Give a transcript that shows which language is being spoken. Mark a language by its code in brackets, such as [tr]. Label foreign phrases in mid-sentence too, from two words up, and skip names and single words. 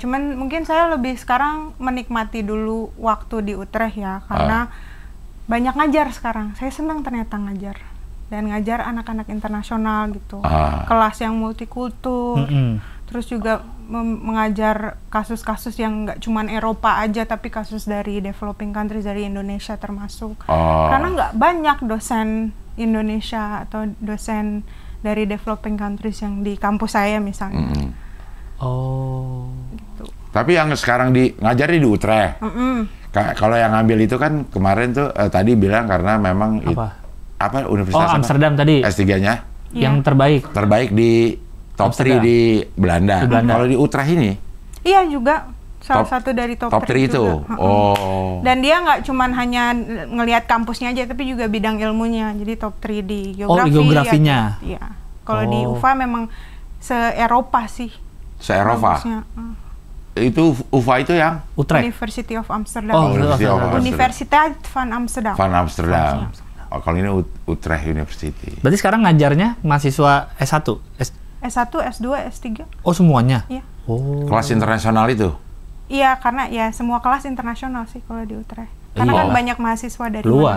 [id] cuman mungkin saya lebih sekarang menikmati dulu waktu di Utrecht ya, karena banyak ngajar sekarang. Saya senang ternyata ngajar dan ngajar anak-anak internasional gitu, kelas yang multikultur, terus juga mengajar kasus-kasus yang nggak cuman Eropa aja, tapi kasus dari [en] developing countries, [id] dari Indonesia termasuk. Karena nggak banyak dosen Indonesia atau dosen dari [en] developing countries [id] yang di kampus saya misalnya. Gitu. Tapi yang sekarang ngajar di Utrecht. Kalau yang ngambil itu kan kemarin tuh tadi bilang karena memang universitas Amsterdam tadi. S3-nya yang terbaik di top 3 di Belanda. Kalau di Utrecht ini? Iya juga. Salah satu dari top 3 itu. Dan dia nggak cuman hanya ngelihat kampusnya aja, tapi juga bidang ilmunya. Jadi top 3 di geografi. Geografinya. Iya. Kalau di UVA memang se-Eropa sih. Se-Eropa? Itu UVA itu yang? Utrecht. University of Amsterdam. Universiteit van Amsterdam. Kalau ini Utrecht University. Berarti sekarang ngajarnya mahasiswa S1? S1, S2, S3. Oh semuanya? Iya. Kelas internasional itu? Iya, karena ya semua kelas internasional sih kalau di Utrecht. Karena kan banyak mahasiswa dari luar.